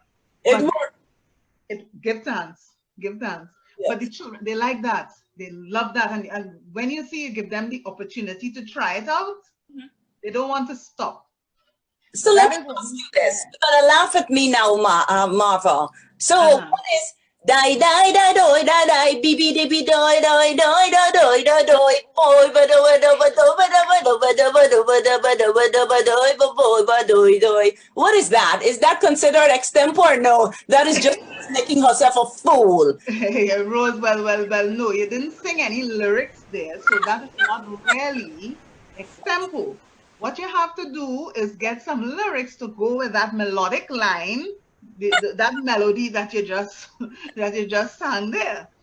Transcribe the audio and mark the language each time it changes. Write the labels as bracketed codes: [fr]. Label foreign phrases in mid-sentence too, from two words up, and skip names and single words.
[en] It worked. Give thanks. Give thanks. Yes. But the children, they like that. They love that. And when you see you give them the opportunity to try it out, they don't want to stop. So let me ask you this. You're gonna laugh at me now, Marva. So what is die die die doi die die bibi dibi doi doi doi doi doi doi doi boy ba doi doi ba doi ba doi ba doi ba doi ba doi ba doi ba doi ba doi ba boy ba doi doi? What is that? Is that considered extempo or no? That is just making herself a fool. Rose, well, no, you didn't sing any lyrics there, so that is not really extempo. What you have to do is get some lyrics to go with that melodic line, that melody that you just sang there.